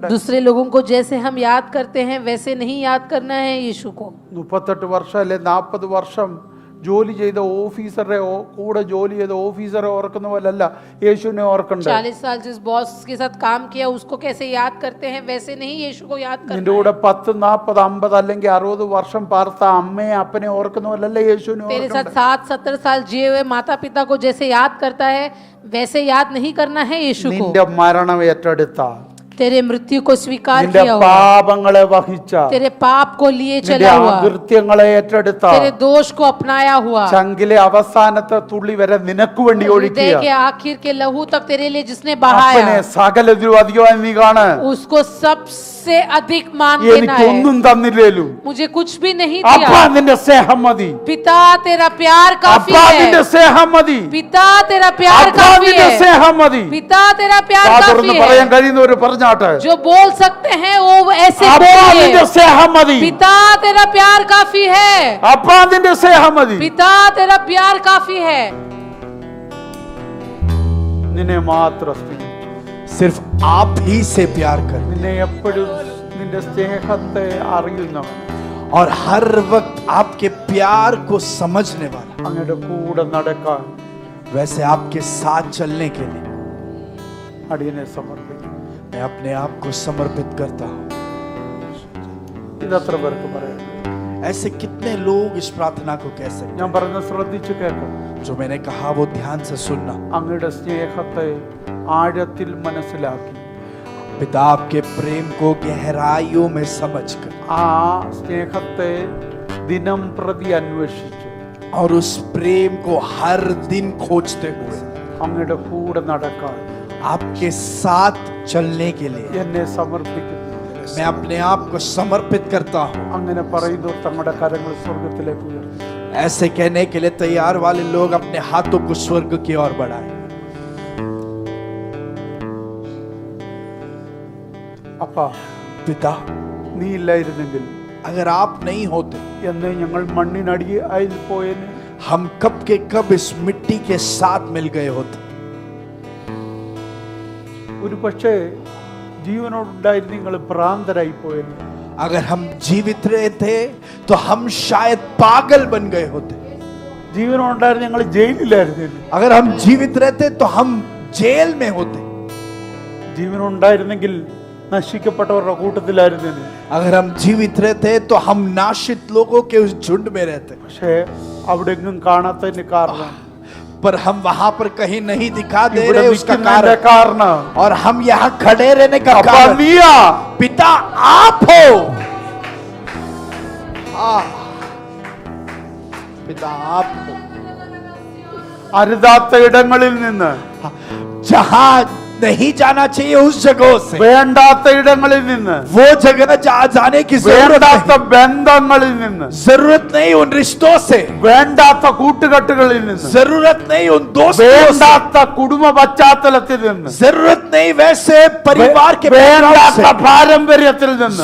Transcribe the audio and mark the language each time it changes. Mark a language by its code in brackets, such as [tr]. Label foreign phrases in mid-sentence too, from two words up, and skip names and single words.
[hi] दूसरे लोगों को जैसे हम याद करते हैं वैसे नहीं याद करना है यीशु को। [ml] 38 വർഷം അല്ലെ 40 വർഷം ജോലി ചെയ്ത ഓഫീസറെ കൂടെ ജോലി ചെയ്ത ഓഫീസറെ ഓർക്കുന്ന പോലല്ല യേശുവിനെ ഓർക്കണ്ട. [hi] 40 साल जिस बॉस के साथ काम किया उसको कैसे याद करते हैं वैसे नहीं यीशु को याद [ml] നിന്റെ [hi] करना [ml] കൂടെ [hi] है। [ml] 10, 40, 50 അല്ലെങ്കിൽ 60 വർഷം പാർത്ത അമ്മയെ അപ്പനെ ഓർക്കുന്ന പോലല്ല യേശുവിനെ [hi] तेरे साथ [ml] ഓർക്കണ്ട. [hi] 60-70 साल जिए हुए माता पिता को जैसे याद करता है वैसे याद नहीं करना है यीशु को। [ml] നിന്റെ മരണം ഏറ്റെടുത്ത, [hi] तेरे मृत्यु को स्वीकार [ml] നിന്റെ [hi] किया हुआ, [ml] പാപങ്ങളെ വഹിച്ച, [hi] तेरे पाप को लिए [ml] നിന്റെ [hi] चला हुआ, [ml] അകൃത്യങ്ങളെ ഏറ്റെടുത്ത, [hi] तेरे दोष को अपनाया हुआ, [ml] ചങ്കിലെ അവസാനത്തെ തുള്ളി വരെ നിനക്ക് വേണ്ടി [hi] हृदय [ml] ഒഴുക്കിയ [hi] के आखिर के लहू तक तेरे लिए जिसने बहाया, [ml] അപ്പനെ സകലതിലും അധികമായി നീ കാണ്. [hi] उसको सबसे अधिक मान देना है। [ml] എനിക്കൊന്നും തന്നില്ലേലും [hi] मुझे कुछ भी नहीं [ml] അപ്പ [hi] दिया, [ml] നിന്റെ സ്നേഹം മതി. [hi] पिता तेरा प्यार काफी [ml] അപ്പ നിന്റെ [hi] है, [ml] സ്നേഹം മതി. [hi] पिता तेरा प्यार [ml] അപ്പ [hi] काफी [ml] നിന്റെ [hi] है, [ml] സ്നേഹം മതി. [hi] पिता तेरा प्यार [ml] തുറന്ന് [hi] काफी [ml] പറയാൻ [hi] है। [ml] കഴിയുന്നവര് പറഞ്ഞാട്ടെ. [hi] जो बोल सकते हैं वो ऐसे [ml] അപ്പ നിന്റെ [hi] बोलिए, [ml] സ്നേഹം മതി. [hi] पिता तेरा प्यार काफी है, [ml] അപ്പ നിന്റെ സ്നേഹം മതി. [hi] पिता तेरा प्यार काफी है। [ml] നിന്നെ മാത്രം സ്നേഹിക്കും. [hi] सिर्फ आप ही से प्यार कर [ml] നിന്നെ എപ്പോഴും നിന്റെ സ്നേഹത്തെ അറിയുന്നവൻ, [hi] और हर वक्त आपके प्यार को समझने वाला, [ml] അങ്ങയുടെ കൂടെ നടക്കാൻ [hi] वैसे आपके साथ चलने के लिए [ml] അടിയനെ സമർപ്പിക്കും. [hi] मैं अपने आप को समर्पित करता हूँ। [ml] ഇതത്ര പേർക്ക് പറയാം. [hi] ऐसे कितने लोग इस प्रार्थना को कह सकते [ml] ഞാൻ പറഞ്ഞ ശ്രദ്ധിച്ചു കേൾക്കും. [hi] हैं? जो मैंने कहा वो ध्यान से सुनना। [ml] അങ്ങയുടെ സ്നേഹത്തെ ആഴത്തിൽ മനസ്സിലാക്കി [hi] पिता आपके प्रेम को गहराइयों में समझकर [ml] ആ സ്നേഹത്തെ ദിനം പ്രതി അന്വേഷിച്ചു [hi] और उस प्रेम को हर दिन खोजते हुए [ml] അങ്ങയുടെ കൂടെ നടക്കാൻ [hi] आपके साथ चलने के लिए [ml] എന്നെ സമർപ്പിക്കുന്നു. [hi] मैं अपने आप को समर्पित करता हूँ। [ml] അങ്ങനെ പറയുന്നു തങ്ങളുടെ കരങ്ങൾ സ്വർഗത്തിലേക്ക് ഉയർത്തി. [hi] ऐसे कहने के लिए तैयार वाले लोग अपने हाथों को स्वर्ग की ओर बढ़ाएं। [ml] അപ്പാ, [hi] पिता, [ml] നീ ഇല്ലായിരുന്നെങ്കിൽ [hi] अगर आप नहीं होते [ml] എന്ന് ഞങ്ങൾ മണ്ണിനടിയിൽ പോയേനെ. [hi] हम कब के कब इस मिट्टी के साथ मिल गए होते। [ml] ഒരു പക്ഷേ ജീവനോടുണ്ടായിരുന്നു നിങ്ങൾ ഭ്രാന്തരായി പോയേനെ. [hi] अगर हम जीवित रहे थे तो हम शायद पागल बन गए होते। [ml] ജീവനോടുണ്ടായിരുന്നു ഞങ്ങൾ ജയിലിലായിരുന്നു. [hi] अगर हम जीवित रहते तो हम जेल में होते। [ml] ജീവനുണ്ടായിരുന്നെങ്കിൽ നശിക്കപ്പെട്ടവരുടെ കൂട്ടത്തിലായിരുന്നു. [hi] अगर हम जीवित रहते तो हम नाशित लोगों के उस झुंड में रहते। [ml] പക്ഷേ അവിടെ എങ്ങും കാണാത്തതിന് കാരണം [hi] पर हम वहां पर कहीं नहीं दिखा दे [ml] ഇവിടെ [hi] रहे उसका [ml] നിൽക്കുന്നതിന്റെ [hi] कारण, [ml] കാരണം [hi] और हम यहाँ खड़े रहने का [ml] അപ്പാ [hi] कारण [ml] നീയാ. [hi] पिता आप हो। पिता आप हो। [ml] അരുതാത്ത ഇടങ്ങളിൽ നിന്ന് [hi] जहां नहीं जाना चाहिए उस जगहों से, [ml] വേണ്ടാത്ത ഇടങ്ങളിൽ നിന്ന്, [hi] वो जगह जहां जाने की [ml] വേണ്ടാത്ത ബന്ധങ്ങളിൽ നിന്ന്, [hi] जरूरत नहीं उन रिश्तों से, [ml] വേണ്ടാത്ത കൂട്ടുകെട്ടുകളിൽ നിന്ന്, [hi] जरूरत नहीं उन दोस्तों से, [ml] വേണ്ടാത്ത കുടുംബ പശ്ചാത്തലത്തിൽ നിന്ന്, [hi] जरूरत नहीं वैसे परिवार के background [ml] വേണ്ടാത്ത [hi] से, [ml] പാരമ്പര്യത്തിൽ നിന്ന്,